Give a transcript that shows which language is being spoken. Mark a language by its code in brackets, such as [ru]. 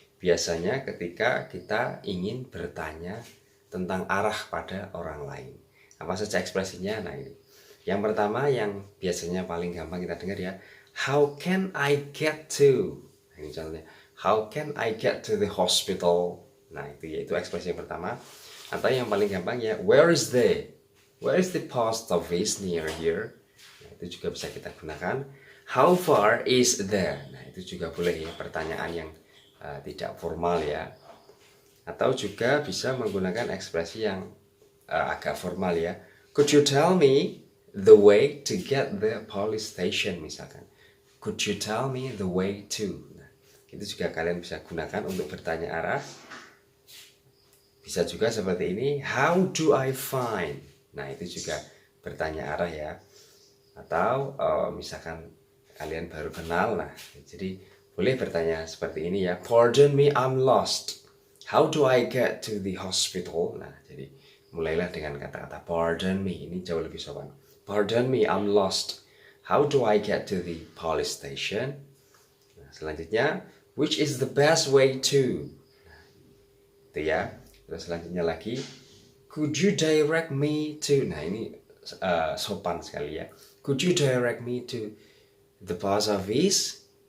[id] Biasanya ketika kita ingin bertanya tentang arah pada orang lain. Apa saja ekspresinya? Nah ini. Yang pertama yang biasanya paling gampang kita dengar ya, [en] how can I get to? [id] Nah, ini contohnya, [en] how can I get to the hospital? [id] Nah itu yaitu ekspresi yang pertama. Atau yang paling gampang ya, [en] where is the post office near here? [id] Nah, itu juga bisa kita gunakan. [en] How far is there? [id] Nah itu juga boleh ya, pertanyaan yang tidak formal ya. Atau juga bisa menggunakan ekspresi yang agak formal ya. [en] Could you tell me the way to get the police station [id] misalkan. [en] Could you tell me the way to? [id] Nah, itu juga kalian bisa gunakan untuk bertanya arah. Bisa juga seperti ini, [en] how do I find? [id] Nah, itu juga bertanya arah ya. Atau misalkan kalian baru kenal, nah jadi boleh bertanya seperti ini ya, [en] pardon me, I'm lost. How do I get to the hospital? [id] Nah, jadi mulailah dengan kata-kata [en] pardon me, [id] ini jauh lebih sopan. [en] Pardon me, I'm lost. How do I get to the police station? [id] Nah, selanjutnya, [en] which is the best way to? [id] Nah, itu ya. Terus selanjutnya lagi, [en] could you direct me to? [id] Nah, ini sopan sekali ya. [en] Could you direct me to the post office?